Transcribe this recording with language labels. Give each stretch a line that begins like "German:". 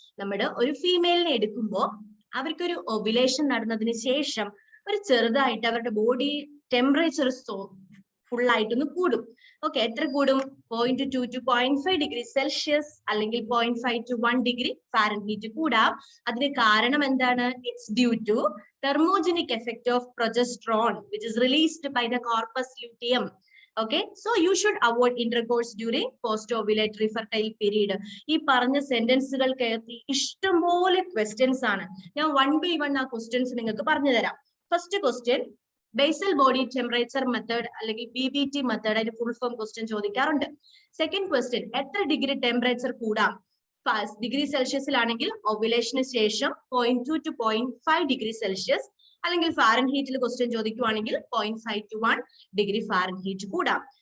Malayalam: നമ്മുടെ ഒരു ഫീമെയിലിനെ എടുക്കുമ്പോൾ അവർക്കൊരു ഓവുലേഷൻ നടന്നതിന് ശേഷം ഒരു ചെറുതായിട്ട് അവരുടെ ബോഡി ടെമ്പറേച്ചർ ഫുൾ ആയിട്ടൊന്ന് കൂടും. ഓക്കെ, എത്ര കൂടും? 0.2 to 0.5 ഡിഗ്രി സെൽഷ്യസ് അല്ലെങ്കിൽ 0.5 to 1 ഡിഗ്രി ഫാരൻഹീറ്റ് കൂടാം. അതിന് കാരണം എന്താണ്?
English: It's due to thermogenic effect of progesterone which is released by the corpus luteum. Okay, so you should avoid intercourse during post-ovulatory fertile period.
Malayalam: ഈ പറഞ്ഞ സെന്റൻസുകൾക്ക് ഇഷ്ടംപോലെ ക്വസ്റ്റ്യൻസ് ആണ്. ഞാൻ 1 by 1 ആ ക്വസ്റ്റ്യൻസ് നിങ്ങൾക്ക് പറഞ്ഞു തരാം. First question, basal body temperature method അല്ലെങ്കിൽ BBT മെത്തേഡ്, അതിന്റെ ഫുൾ ഫോം ക്വസ്റ്റ്യൻ ചോദിക്കാറുണ്ട്. സെക്കൻഡ് ക്വസ്റ്റ്യൻ, എത്ര ഡിഗ്രി ടെമ്പറേച്ചർ കൂടാം? ഡിഗ്രി സെൽഷ്യസിലാണെങ്കിൽ ഓവുലേഷന് ശേഷം 0.2 to 0.5 ഡിഗ്രി സെൽഷ്യസ്, അല്ലെങ്കിൽ ഫാരൻഹീറ്റിൽ ക്വസ്റ്റ്യൻ ചോദിക്കുവാണെങ്കിൽ 0.5 to 1 ഡിഗ്രി ഫാരൻഹീറ്റ് കൂടാം.